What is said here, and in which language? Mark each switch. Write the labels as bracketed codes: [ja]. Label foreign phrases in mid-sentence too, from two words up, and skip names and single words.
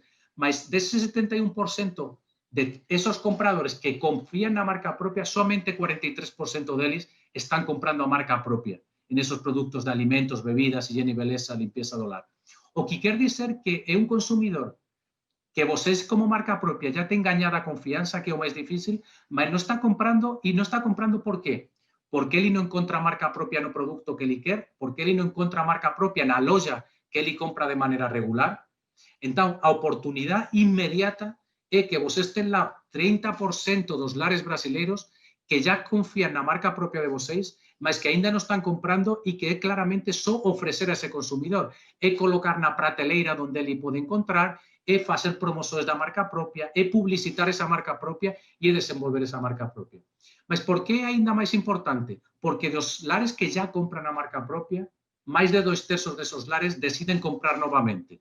[gl] Mas dese 71% de esos compradores que confían na marca propia, somente 43% deles están comprando a marca propia en esos produtos de alimentos, bebidas, higiene e beleza, limpieza do lar. [pt] O que quer dizer [gl] que é un consumidor que vocês como marca propia já ten gañada a confianza, que é o máis difícil, mas non está comprando, e non está comprando por qué? Porque ele non encontra marca propia no produto que ele quer, porque ele non encontra marca propia na loja que ele compra de maneira regular. Entón, a oportunidade inmediata é que vocês ten lá 30% dos lares brasileiros que já confían na marca propia de vocês, mas que ainda non están comprando e que é claramente só ofrecer a ese consumidor. É colocar na prateleira onde ele pode encontrar, é facer promoções da marca propia, é publicitar esa marca propia e é desenvolver esa marca propia. Mas por que é ainda máis importante? Porque dos lares que já compran a marca propia, máis de 2/3 desos lares deciden comprar novamente.